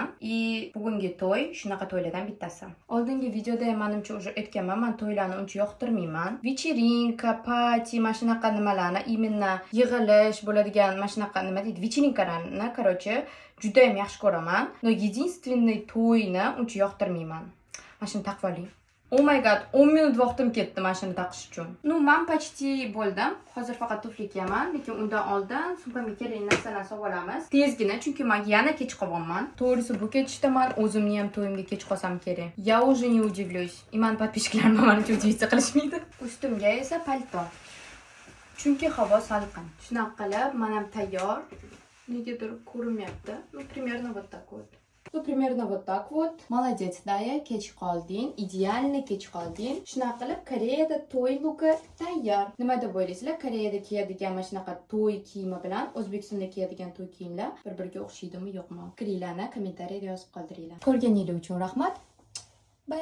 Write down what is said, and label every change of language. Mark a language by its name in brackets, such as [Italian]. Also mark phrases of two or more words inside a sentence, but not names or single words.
[Uzbek] Bugungi to'y shunaqa to'ylardan bittasi. Oldingi videoda ham menimcha уже aytganman, men to'ylarni uncha yoqtirmayman. Вечеринка, party, mana shunaqa nimalarni, именно yig'ilish bo'ladigan mana shunaqa nima deydi, вечеринкаlarni, короче, juda ham yaxshi ko'raman. [Russian] Но единственный [Uzbek] to'yni uncha yoqtirmayman. Mana shuni taqib oling. [English] Oh my god, [Uzbek] 10 minut vaqtim ketdi mana shuni taqish uchun. Men почти bo'ldim. Hozir faqat tufli kiyaman, lekin undan oldin sumkamga kerakli narsalarni sotib olamiz. Tezgina, chunki men yana kech qolganman. To'g'risi, bu ketishda men o'zimni ham to'yimga kech qolsam kerak. [Russian] Я уже не удивлюсь. И [Uzbek] men подписчиklarim meni udivиться qilishmaydi. Ustimga esa palto. Chunki havo salqin. Shunaqa qilib, men ham tayyor. Negadir ko'rinmayapti. [Russian] Примерно вот так вот. Примерно вот так вот. Молодец, Daya, [Uzbek] kech qolding. Idealni kech qolding. Shunaqa qilib Koreyada to'y luki tayyor. Nima deb o'ylaysizlar? Koreyada kiyadigan mana shunaqa to'y kiyimi bilan O'zbekistonda kiyadigan to'y kiyimlar bir-biriga o'xshaydimi, yo'qmi? Fikrlarni kommentariyada yozib qoldiringlar. Ko'rganingiz uchun rahmat.